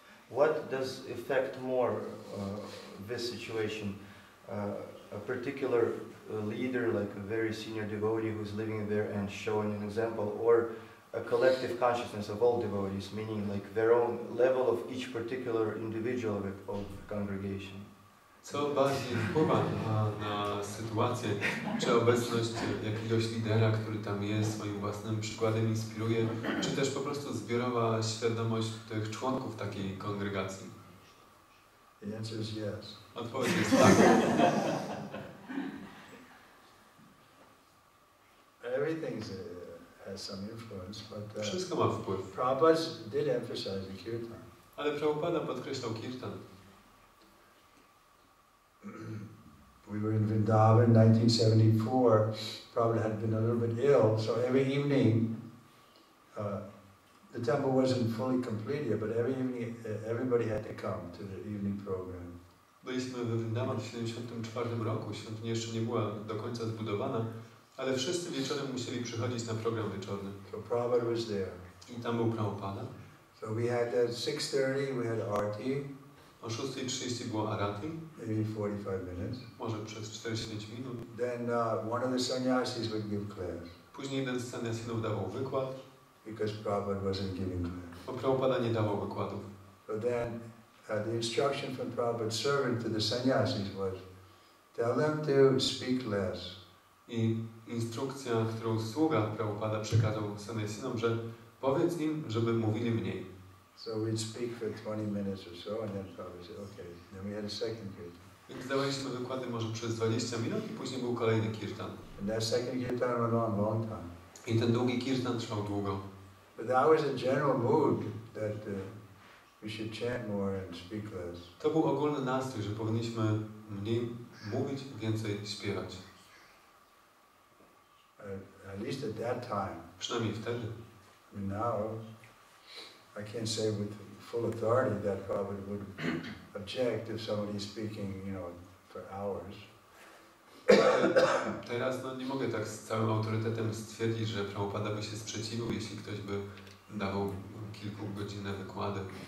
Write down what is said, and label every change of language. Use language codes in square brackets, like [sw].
[en] What does affect more this situation? A particular leader, like a very senior devotee who's living there and showing an example, or a collective consciousness of all devotees, meaning like their own level of each particular individual of the congregation? [pl] Co bardziej wpływa na sytuację, czy obecność jakiegoś lidera, który tam jest, swoim własnym przykładem inspiruje, czy też po prostu zbiorowa świadomość tych członków takiej kongregacji? [en] The answer is yes. [pl] Odpowiedź jest tak. [en] Everything has some influence, but [pl] Wszystko ma wpływ. [en] Prabhupada did emphasize the kirtan. [pl] Ale Prabhupada podkreślał kirtan. [en] We were in Vrindavan in 1974. Prabhupada had been a little bit ill, so every evening, the temple wasn't fully complete yet, but every evening everybody had to come to the evening program. [pl] Byliśmy we Vrindavan w 1974 roku. Świątynia jeszcze nie była do końca zbudowana, ale wszyscy wieczorem musieli przychodzić na program wieczorny. [en] So Prabhupada was there. [pl] I tam był Prabhupada. [en] So we had at 6:30 we had arti. [pl] O 6:30 było arati. [en] Maybe 45 minutes. [pl] Może przez 45 minut. [en] Then one of the sannyasis would give class. [pl] Później jeden z sannyasinów dawał wykład. [en] Because Prabhupada wasn't giving class. [pl] Bo Prabhupada nie dawał wykładów. [en] So then the instruction from Prabhupada's servant to the sannyasis was, tell them to speak less. [pl] I instrukcja, którą sługa Prabhupada przekazał sannyasinom, że powiedz im, żeby mówili mniej. [en] So we'd speak for 20 minutes or so, and then Prabhupada said, okay. Then we had a second kirtan. [pl] Więc dawaliśmy wykłady może przez 20 minut i później był kolejny kirtan. [en] And that second kirtan went on a long time. [pl] I ten długi kirtan trwał długo. [en] But that was a general mood that we should chant more and speak less. [pl] To był ogólny nastrój, że powinniśmy mniej mówić, więcej śpiewać. [en] At least at that time. [pl] Przynajmniej wtedy. [en] I mean, now, I can't say with full authority that Prabhupada would object if somebody is speaking, for hours. [pl] Teraz nie mogę tak z całym autorytetem stwierdzić, że Prabhupada by się sprzeciwił, jeśli ktoś by dawał kilkugodzinne wykłady.